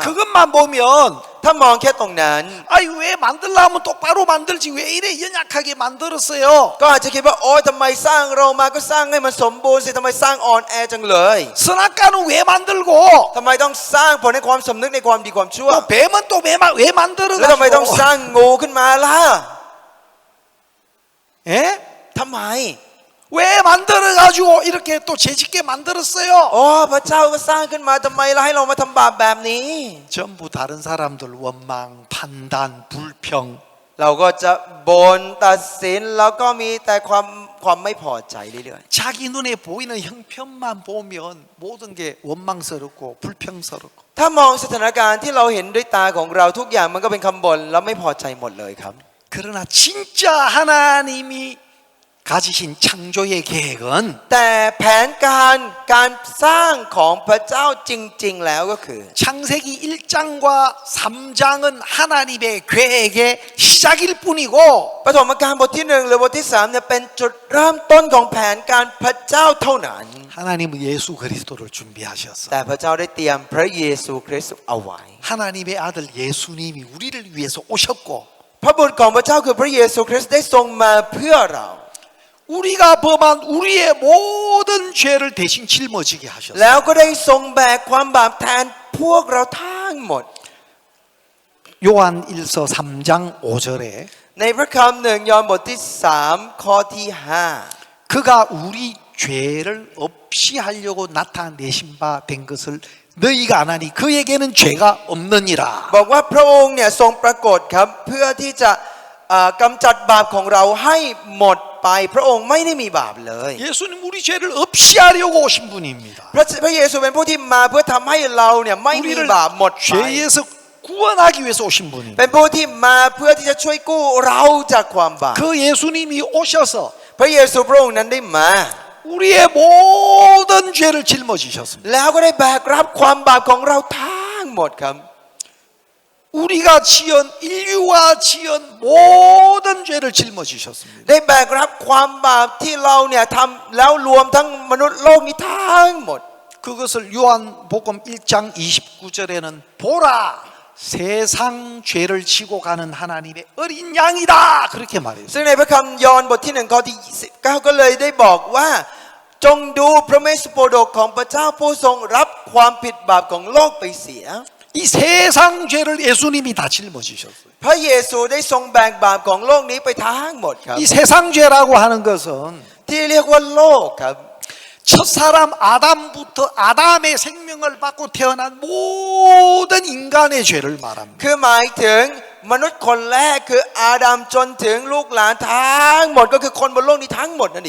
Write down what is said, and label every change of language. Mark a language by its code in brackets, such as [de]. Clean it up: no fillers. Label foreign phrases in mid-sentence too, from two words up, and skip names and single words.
[ko] 그것만 보면 [th] ถ้ามองแค่ตรงนั้น [ko] 아이 왜 만들려면 똑바로 만들지 왜 이래 연약하게 만들었어요. [th] ก็อาจจะคิดว่าโอ๊ยทำไมสร้างเรามาก็สร้างให้มันสมบูรณ์สิทำไมสร้างอ่อนแอจังเลย [ko] 선악과는 왜 만들고 [th] ทำไมต้องสร้างผลในความสำนึกในความดีความชั่ว [ko] 또 뱀은 또 왜 [th] แล้วทำไมต้อง [ko] 만들어가지고 [th] สร้างงูขึ้นมาล่ะ [ko] 예? [th] ทำไม [ko] 왜 만들어가지고 이렇게 또 죄짓게 만들었어요. [th] โอ้พระเจ้าก็สร้างขึ้นมาทำไมล่ะให้เรามาทำบาปแบบนี้ [ko] 전부 다른 사람들 원망, 판단, 불평 [th] เราก็จะบ่นตัดสินแล้วก็มีแต่ความไม่พอใจเรื่อย [ko] 자기 눈에 보이는 형편만 보면 모든 게 원망스럽고 불평스럽고 [th] ๆถ้ามองสถานการณ์ที่เราเห็นด้วยตาของเราทุกอย่างมันก็เป็นคำบ่นแล้วไม่พอใจหมดเลยครับ [ko] 그러나 진짜 하나님이 가지신 창조의 계획은 [th] แต่แผนการสร้างของพระเจ้าจริงๆแล้วก็คือ [ko] 창세기 1장과 3장은 하나님의 계획의 시작일 뿐이고 [th] ปฐมกาลบทที่1หรือบทที่3เนี่ยเป็นจุดเริ่มต้นของแผนการพระเจ้าเท่านั้น [ko] 하나님은 예수 그리스도를 준비하셨어. [th] แต่พระเจ้าได้เตรียมพระเยซูคริสต์เอาไว้ [ko] 하나님의 아들 예수님이 우리를 위해서 오셨고 [th] พระบุตรของพระเจ้าคือพระเยซูคริสต์ได้ทรงมาเพื่อเรา [ko] 우리가 범한 우리의 모든 죄를 대신 짊어지게 하셨어. [th] แล้วก็ได้ทรงแบกความบาปแทนพวกเราทั้งหมด [ko] 요한 1서 3장 5절에 [th] ในพระคำหนึ่งยอห์นบทที่3ข้อที่5 [ko] 그가 우리 죄를 없이 하려고 나타내신 바 된 것을 너희가 안 하니 그에게는 죄가 없느니라. [th] บอกว่าพระองค์เนี่ยทรงปรากฏครับเพื่อที่จะกำจัดบาปของเราให้หมดไปพระองค์ไม่ได้มีบาปเลย [ko] 예수님 우리 죄를 없이 하려고 오신 분입니다. [th] พระเยซูเป็นผู้ที่มาเพื่อทำให้เราเนี่ยไม่มี [ko] 우리를 [th] บาปหมดไป [ko] 죄에서 구원하기 위해서 오신 분입니다. [th] เป็นผู้ที่มาเพื่อที่จะช่วยกู้เราจากความบาป [ko] 그 예수님이 오셔서 [th] พระเยซูพระองค์นั้นได้มา [ko] 우리의 모든 죄를 짊어지셨습니다. [th] แล้วก็ได้แบกรับความบาปของเราทั้งหมดครับ [ko] 우리가 지은 인류가 지은 모든 죄를 짊어지셨습니다. [th] ได้แบกรับความบาปที่เราเนี่ยทำแล้วรวมทั้งมนุษย์โลกนี้ทั้งหมด [ko] 그것을 요한복음 1장 29절에는 보라 세상 죄를 지고 가는 하나님의 어린 양이다 그렇게 말했어요. [th] ซึ่งในพระคำยอห์นบทที่1ข้อที่29ก็เลยได้บอกว่าจงดูพระเมสสโปรดกของพระเจ้าผู้ทรงรับความผิดบาปของโลกไปเสีย [ko] 이 세상 죄를 예수님이 다 짊어지셨어요. [th] พระเยซูได้ทรงแบกบาปของโลกนี้ไปทั้งหมดครับ [ko] 이 세상 죄라고 하는 것은 [th] ที่เรียกว่าโลกครับ [ko] 첫사람 아담부터 아담의 생명을 받고 태어난 모든 인간의 죄를 말합니다. [th] คือหมายถึงมนุษย์คนแรกคืออาดัมจนถึงลูกหลานทั้งหมดก็คือคนบนโลกนี้ทั้งหมดนั่นเอง